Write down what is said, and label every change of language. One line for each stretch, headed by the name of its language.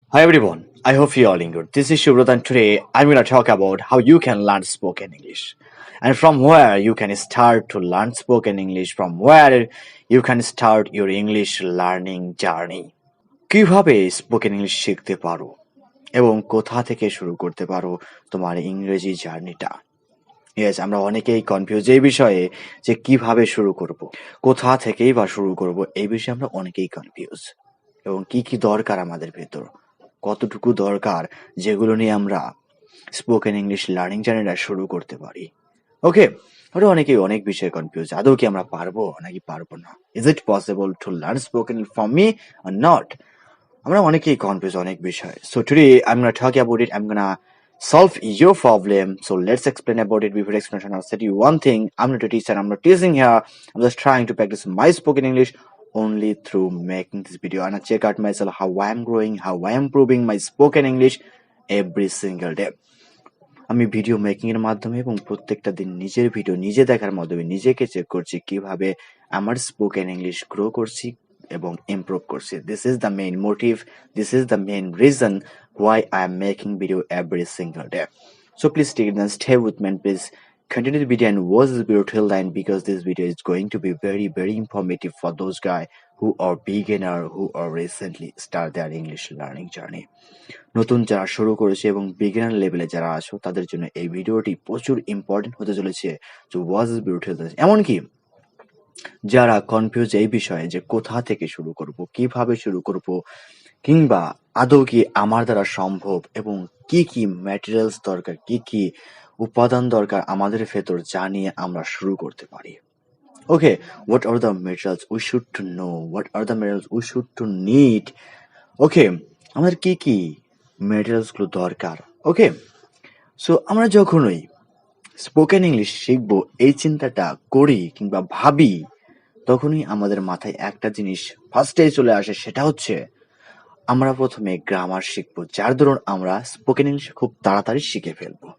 English: Hi everyone, I hope you're all doing good. This is Shubrat and today I'm going to talk about how you can learn spoken English and from where you can start to learn spoken English, from where you can start your English learning journey.
Bangla: কিভাবে spoken English শিখতে পারো এবং কোথা থেকে শুরু করতে পারো তোমার ইংরেজি জার্নিটা। ইয়েস, আমরা অনেকেই কনফিউজ এই বিষয়ে যে কিভাবে শুরু করব, কোথা থেকেই বা শুরু করব, এই বিষয়ে আমরা অনেকেই কনফিউজ এবং কি কি দরকার আমাদের ভেতর, কতটুকু দরকার যেগুলো নিয়ে আমরা স্পোকেন ইংলিশ লার্নিং জার্নিটা শুরু করতে পারি। ওকে, আমরা অনেকেই অনেক বিষয়ে কনফিউজ, আদৌ কি আমরা পারবো নাকি পারবো না,
English: is it possible to learn spoken from me or not,
Bangla: আমরা অনেকেই কনফিউজ অনেক বিষয়।
English: So today I am gonna talk about it, I am gonna solve your problem. So let's explain about it. Before explanation, I'll say to you one thing. I'm not a teacher, I'm not teaching here. I'm just trying to practice my spoken English only through making this video. And I check out myself how I am growing, how I am improving my spoken English every single day.
Bangla: আমি video making এর মাধ্যমে এবং প্রত্যেকটা দিন নিজের video নিজে দেখার মাধ্যমে নিজেকে চেক করছি কিভাবে আমার স্পোকেন ইংলিশ গ্রো করছি এবং ইমপ্রুভ করছি।
English: This is the main motive, this is the main reason why I am making video every single day. So please stay with me and please continue the video and watch this video till the end because this video is going to be very informative for those guys who are beginner, who are recently start their English learning journey.
Bangla: নতুন যারা শুরু করেছে এবং beginner লেভেলে যারা আছো তাদের জন্য এই ভিডিওটি প্রচুর ইম্পর্টেন্ট হতে চলেছে। যে ওয়াজ ইজ বিউটিফুল, এমনকি যারা কনফিউজ এই বিষয়ে যে কোথা থেকে শুরু করব, কিভাবে শুরু করব, কিংবা আদৌ কি আমার দ্বারা সম্ভব এবং কি কি ম্যাটেরিয়ালস দরকার, কি কি উপাদান দরকার আমাদের ভেতর জানিয়ে আমরা শুরু করতে পারি।
English: Okay, what are the materials we should to know, what are the materials we should to need?
Bangla: ওকে, আমাদের কি কি ম্যাটেরিয়ালস গুলো দরকার। ওকে, সো আমরা যখনই স্পোকেন ইংলিশ শিখবো এই চিন্তাটা করি কিংবা ভাবি, তখনই আমাদের মাথায় একটা জিনিস ফার্স্টেই চলে আসে, সেটা হচ্ছে আমরা প্রথমে গ্রামার শিখবো, যার দরুন আমরা স্পোকেন ইংলিশ খুব তাড়াতাড়ি শিখে ফেলবো।